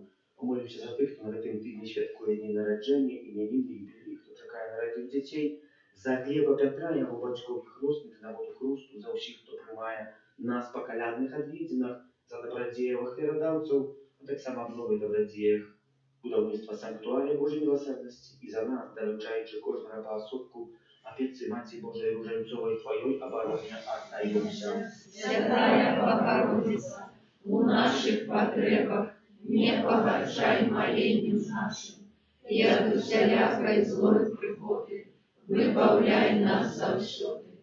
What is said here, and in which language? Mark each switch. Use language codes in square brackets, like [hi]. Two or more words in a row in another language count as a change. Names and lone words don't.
[be] Помолімся за тых, хто на гэтым тыдні святкуе дні нараджэння, імяніны, юбілеі, хто чакае нарадзіў дзяцей, за Глеба Пятра, яго бацькоў і хросных, наводу хрусту, за ўсіх, хто прымае нас па калядных адведзінах, за дабрадзеяў ахвярадаўцаў, а таксама аб новых дабрадзеях будаўніцтва санктуарыя Божай міласэрнасці і за нас, даручаючы кожнага паасобку опецы Маці [ru] Божией Руженцовой, Твоей обороне отдаемся. Святая Богородица, у наших потребах не погоршай молению нашим, и от усялякой злой пригоды выбавляй нас завсёды.